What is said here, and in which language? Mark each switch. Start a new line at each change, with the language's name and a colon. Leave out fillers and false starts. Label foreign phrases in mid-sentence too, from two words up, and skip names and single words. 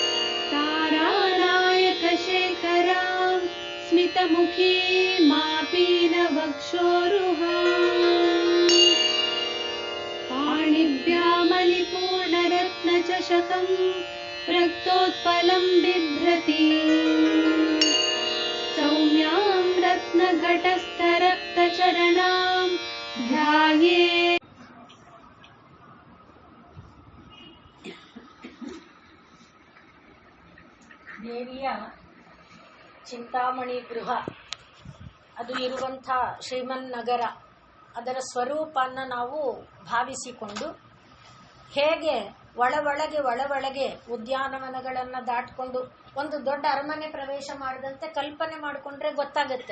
Sanskrit: तारानायकशेखरां स्मितमुखी मापीनवक्षोरुहाम् पाणिभ्यामलिपूर्णरत्नचषकं रक्तोत्पलं बिभ्रति सौम्यां रत्नघटस्थरक्तचरणां ध्यायेत्।
Kannada: ದೇವಿಯ ಚಿಂತಾಮಣಿ ಗೃಹ ಅದು ಇರುವಂಥ ಶ್ರೀಮನ್ ನಗರ, ಅದರ ಸ್ವರೂಪವನ್ನು ನಾವು ಭಾವಿಸಿಕೊಂಡು ಹೇಗೆ ಒಳೊಳಗೆ ಉದ್ಯಾನವನಗಳನ್ನು ದಾಟಿಕೊಂಡು ಒಂದು ದೊಡ್ಡ ಅರಮನೆ ಪ್ರವೇಶ ಮಾಡಿದಂತೆ ಕಲ್ಪನೆ ಮಾಡಿಕೊಂಡ್ರೆ ಗೊತ್ತಾಗುತ್ತೆ.